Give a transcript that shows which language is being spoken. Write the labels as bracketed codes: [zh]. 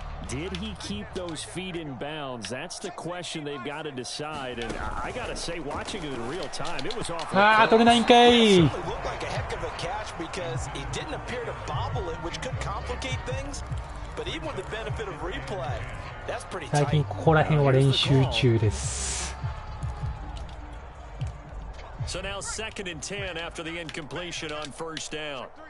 [en] Did he keep those feet in bounds? That's the question they've got to decide. And I got to say, watching it in real time, it was off. [ja] ああ、取れないんかい。 [en] looked like a heck of a catch because he didn't appear to bobble it, which could complicate things. But even with the benefit of replay, that's pretty tight. [ja] 最近ここら辺は練習中です。 [en] So now 2nd and 10 after the incompletion on 1st down.